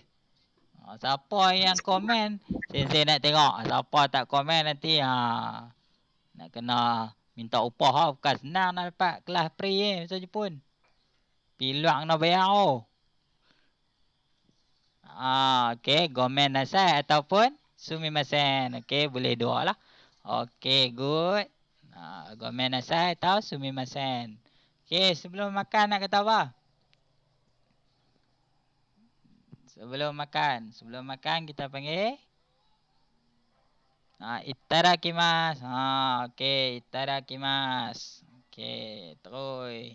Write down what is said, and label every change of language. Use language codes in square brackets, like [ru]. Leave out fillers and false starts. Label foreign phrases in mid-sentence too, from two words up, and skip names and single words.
[ms] Siapa yang komen, sensei nak tengok. Siapa tak komen nanti, nak kena minta upah lah. Bukan senang nak dapat kelas free bahasa Jepun. Piluang nak bayar okey, [ja] gomen nasai ataupun sumimasen. [ms] Okey, boleh dua lah. Okey, [en] good. [ja] Gomen nasai atau sumimasen. [ms] Okey, sebelum makan nak kata apa? Sebelum makan kita panggil Itadakimasu. Okey, itadakimasu. Okey, terus.